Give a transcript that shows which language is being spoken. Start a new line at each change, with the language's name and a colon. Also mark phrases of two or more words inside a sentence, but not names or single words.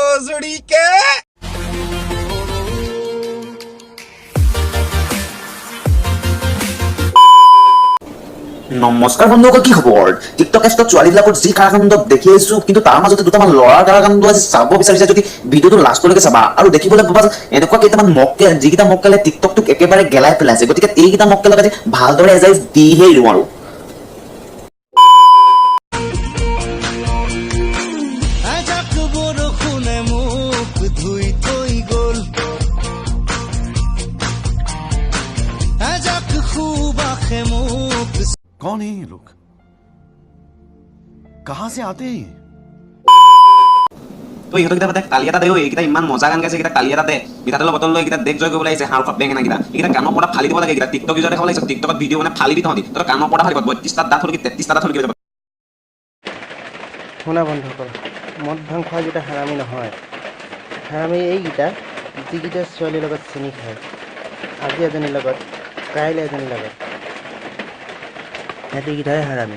Assamese: নমস্কাৰ বন্ধুসকল, কি খবৰ? টিকটক এপছত ছোৱালীবিলাকৰ যি কাৰাকাণ্ড দেখি আহিছো, কিন্তু তাৰ মাজতে দুটামান ল'ৰাৰ কাৰাকাণ্ড আজি চাব বিচাৰিছা যদি ভিডিঅ'টো লাষ্টলৈকে চাবা আৰু দেখিবলৈ পাবা এনেকুৱা কেইটামান মক্কেল যিকেইটা মক্কেলে টিকটকটোক একেবাৰে গেলাই পেলাইছে। গতিকে এইকেইটা মক্কেলক আজি ভালদৰে এজাই দিহে এৰিম আৰু।
Hindi: कौन है ये लोग? कहां से आते हैं?
Assamese: তো ইহঁতক কিটা কালি এটা দেও, এইকেইটা ইমান মজা গান গাইছে, এইকেইটা কালি এটা দে মিঠাতেলৰ বটল লৈ এইকেইটা দেশ জয় কৰিবলৈ আহিছে। হাঁহ বেঙেনা কেইটা এইকেইটা কাণৰ পৰা ফালি দিব লাগে। এইকেইটা টিকটক ইউজাৰ দেখাব লাগিছে, টিকটকত ভিডিঅ' মানে ফালি দি তহঁতি তই কাণৰ পৰা ফালিব 32টা দাঁত হ'ল কি 33টা দাঁত হ'ল কি যাব। শুনা বন্ধুসকল, মদ ভাং খোৱা যেটা হাৰামি নহয়, হাৰামি এইকেইটা যিকেইটা ছোৱালীৰ লগত চিনি খায়, আজি এজনীৰ লগত কাইলৈ এজনীৰ লগত, সিহঁতিকেইটাহে হাৰামি।